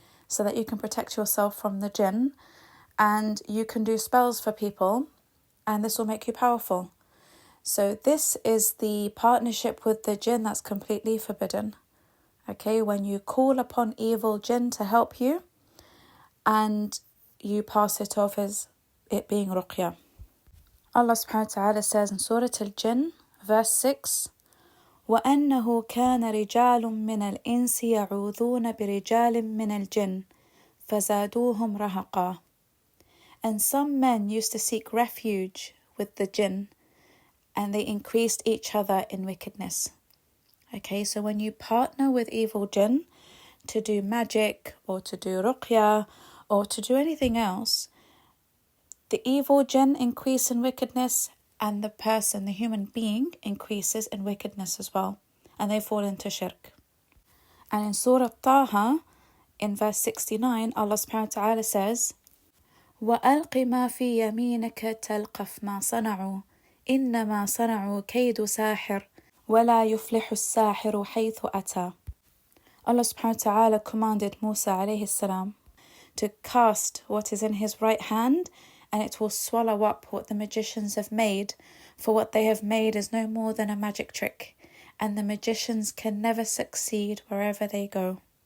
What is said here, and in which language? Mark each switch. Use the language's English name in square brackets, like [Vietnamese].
[English] so that you can protect yourself from the jinn, and you can do spells for people, and this will make you powerful. So this is the partnership with the jinn that's completely forbidden. Okay, when you call upon evil jinn to help you and you pass it off as it being ruqyah. Allah subhanahu wa ta'ala says in Surah Al-Jinn, verse 6, [Arabic] وَأَنَّهُ كَانَ رِجَالٌ مِّنَ الْإِنسِ يَعُوذُونَ بِرِجَالٍ مِّنَ الْجِنِّ فَزَادُوهُمْ رَهَقًا. [English] And some men used to seek refuge with the jinn, and they increased each other in wickedness. Okay, so when you partner with evil jinn to do magic or to do ruqyah or to do anything else, the evil jinn increase in wickedness, and the person, the human being, increases in wickedness as well, and they fall into shirk. And in Surah Taha, in verse 69, Allah subhanahu wa ta'ala says, [Arabic] وَأَلْقِ مَا فِي يَمِينِكَ تَلْقَفْ مَا صَنَعُوا إِنَّمَا صَنَعُوا كَيْدُ سَاحِرٍ وَلَا يُفْلِحُ السَّاحِرُ حَيْثُ أَتَى. [English] Allah subhanahu wa ta'ala commanded Musa alayhi salam to cast what is in his right hand, and it will swallow up what the magicians have made, for what they have made is no more than a magic trick, and the magicians can never succeed wherever they go.